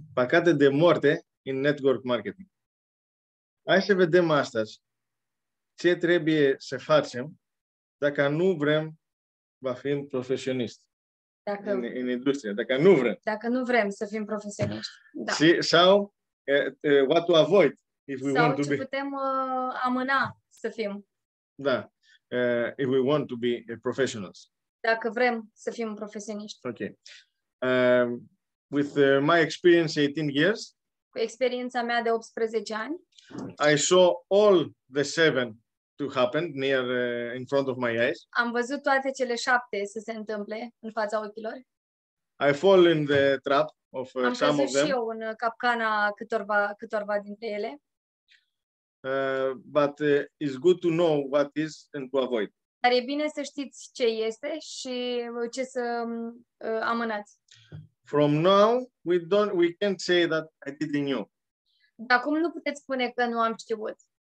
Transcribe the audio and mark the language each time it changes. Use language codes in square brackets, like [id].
[ro] Păcate de moarte în network marketing. Hai să vedem astăzi ce trebuie să facem dacă nu vrem să fim profesioniști în industrie. Dacă nu vrem. Dacă nu vrem să fim profesioniști. Da. Sau [en] what to avoid if we want to be. [ro] Sau ce putem amâna să fim. Da. [en] If we want to be professionals. [ro] Dacă vrem să fim profesioniști. [en] Okay. With my experience 18 years. [ro] Cu experiența mea de 18 ani. [en] I saw all the 7 to happen near in front of my eyes. [ro] Am văzut toate cele 7 să se întâmple în fața ochilor. [en] I fall in the trap of some of them. [ro] Am căzut și eu în capcana câtorva dintre ele. [en] But it's good to know what is and to avoid. [ro] Dar e bine să știți ce este și ce să amânați. [en] From now, we can't say that I didn't know. [ro] De acum nu puteți spune că nu am știut.